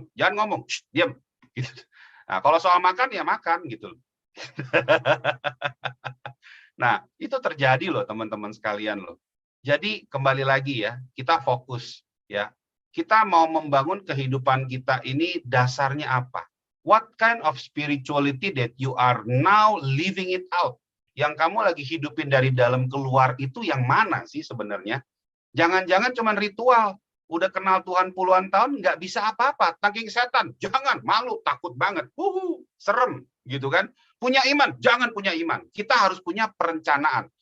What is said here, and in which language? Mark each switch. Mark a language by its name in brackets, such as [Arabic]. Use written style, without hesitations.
[Indonesian] Jangan ngomong, diam. Gitu. Nah, kalau soal makan ya makan gitu. Nah, itu terjadi loh teman-teman sekalian loh. Jadi kembali lagi ya, kita fokus ya. Kita mau membangun kehidupan kita ini dasarnya apa? [English] What kind of spirituality that you are now living it out? [Indonesian] Yang kamu lagi hidupin dari dalam keluar itu yang mana sih sebenarnya? Jangan-jangan cuma ritual. Udah kenal Tuhan puluhan tahun, nggak bisa apa-apa. Saking setan, jangan, malu, takut banget. Serem, gitu kan. Punya iman, jangan punya iman. Kita harus punya perencanaan.